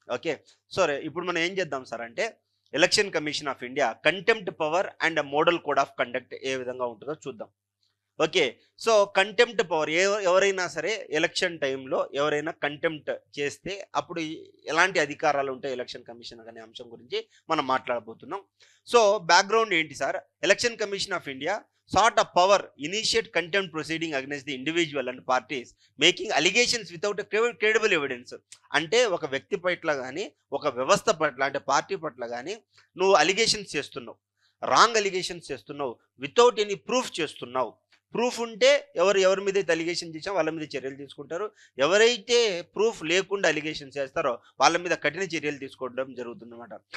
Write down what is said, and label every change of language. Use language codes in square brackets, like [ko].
[te] Okay, సరే ఇప్పుడు మనం ఏం చేద్దాం సార్ అంటే election commission of India contempt power and model code of conduct ఏ విధంగా ఉంటుందో చూద్దాం. ఓకే, సో కంటెంప్ట్ పవర్, ఎవరైనా సరే ఎలక్షన్ టైంలో ఎవరైనా కంటెంప్ట్ చేస్తే అప్పుడు ఎలాంటి అధికారాలు ఉంటాయి ఎలక్షన్ కమిషన్ అనే అంశం గురించి మనం మాట్లాడబోతున్నాం. సో బ్యాక్గ్రౌండ్ ఏంటి sir? [en] Election commission of India sought a power initiate contempt proceeding against the individual and parties making allegations without a credible evidence. [te] అంటే ఒక వ్యక్తి పట్ల కానీ ఒక వ్యవస్థ పట్ల అంటే పార్టీ పట్ల కానీ నువ్వు అలిగేషన్స్ చేస్తున్నావు, రాంగ్ అలిగేషన్స్ చేస్తున్నావు, వితౌట్ ఎనీ ప్రూఫ్ చేస్తున్నావు. ప్రూఫ్ ఉంటే ఎవరి మీద అయితే అలిగేషన్ చేసామో వాళ్ళ మీద చర్యలు తీసుకుంటారు. ఎవరైతే ప్రూఫ్ లేకుండా అలిగేషన్ చేస్తారో వాళ్ళ మీద కఠిన చర్యలు తీసుకోవడం జరుగుతుంది అన్నమాట.